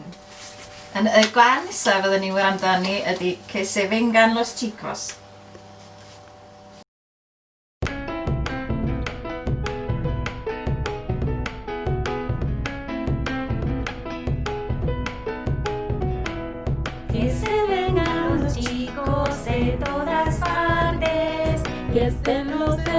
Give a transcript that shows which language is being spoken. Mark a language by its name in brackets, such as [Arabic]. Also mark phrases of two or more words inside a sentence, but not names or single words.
[Welsh] Y gwan nesaf fydden ni wrando ni ydy Que se vengan los chicos. [Spanish] Que se vengan los chicos de todas partes, que estén los de